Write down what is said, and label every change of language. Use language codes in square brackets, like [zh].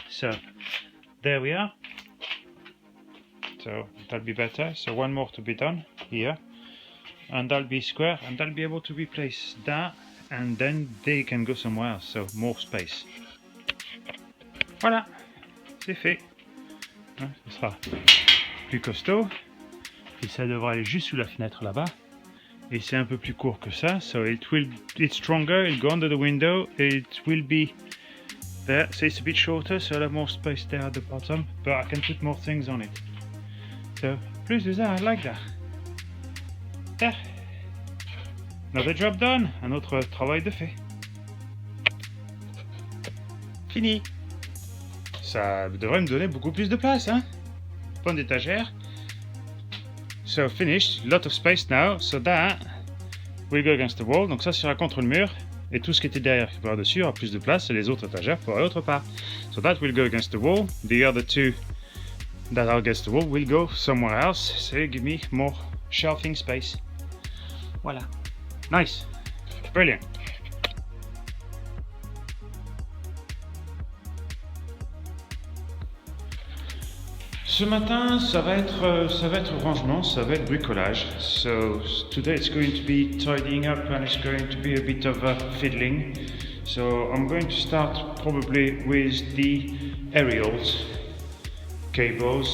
[en] So there we are. So that'll be better. So one more to be done here, and that'll be square, and that'll be able to replace that, and then they can go somewhere else, so more space. [fr] Voilà, c'est fait. Ce sera plus costaud, et ça devrait aller juste sous la fenêtre là-bas. Et c'est un peu plus court que ça, [en] so it's stronger, it'll go under the window, it will be there, so it's a bit shorter, so I'll have more space there at the bottom, but I can put more things on it. So, [fr] plus de ça, [en] I like that. There. Another job done, [fr] un autre travail de fait. Fini. Ça devrait me donner beaucoup plus de place, hein. Point d'étagère. [en] So finished, lot of space now, so that will go against the wall. [fr] Donc ça sera contre le mur, et tout ce qui était derrière par dessus aura plus de place, et les autres étagères pour aller autre part. [en] So that will go against the wall. The other two that are against the wall will go somewhere else, so give me more shelving space. Voilà. Nice. Brilliant. [fr] Ce matin, ça va être rangement, ça va être bricolage. [en] So today it's going to be tidying up and it's going to be a bit of fiddling. So I'm going to start probably with the aerials cables.